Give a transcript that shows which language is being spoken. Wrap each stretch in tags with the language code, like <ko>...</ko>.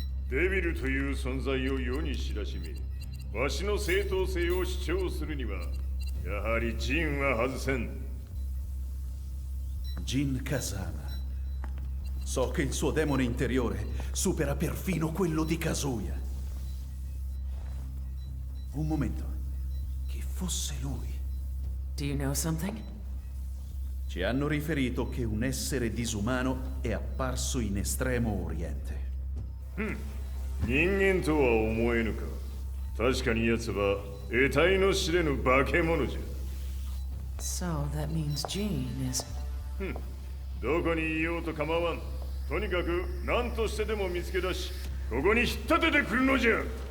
<ja>데빌という存在を世に知らしめ、わしの正当性を主張するには、やはりジンは外せん。</ja> <en>Jin Kazama.</en> <it>So che il suo demone interiore supera perfino quello di Kazuya. Un momento. Chi fosse lui?</it> <en>Do you know something?</en> <it>Ci hanno riferito che un essere disumano è apparso in Estremo Oriente.</it> <ja>人間とは思えぬか。確かに奴は得体の知れぬ化け物じゃ。</ja> <en>So that means Jean is...</en> <ja>どこにいようと構わん。とにかく何としてでも見つけ出し、ここに引っ立ててくるのじゃ。</ja>